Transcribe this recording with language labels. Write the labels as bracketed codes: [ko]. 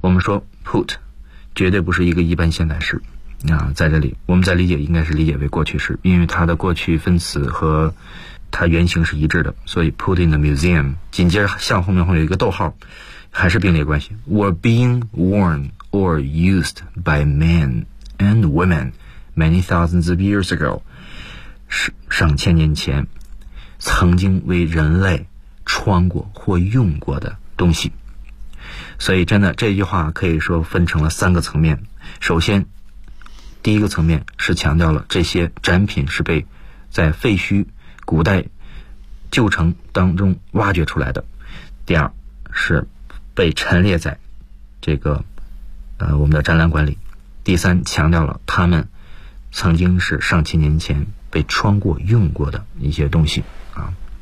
[zh] 我们说 put 绝对不是一个一般现在时啊，在这里我们在理解应该是理解为过去时，因为它的过去分词和它原型是一致的，所以 [en] put in the museum [zh] 紧接着向后面会有一个逗号，还是并列关系。 [en] were being worn or used by men and women many thousands of years ago， [zh] 上千年前曾经为人类穿过或用过的东西。所以真的这句话可以说分成了三个层面。首先第一个层面是强调了这些展品是被在废墟古代旧城当中挖掘出来的，第二是被陈列在这个我们的展览馆里，第三强调了他们曾经是上千年前被穿过用过的一些东西啊。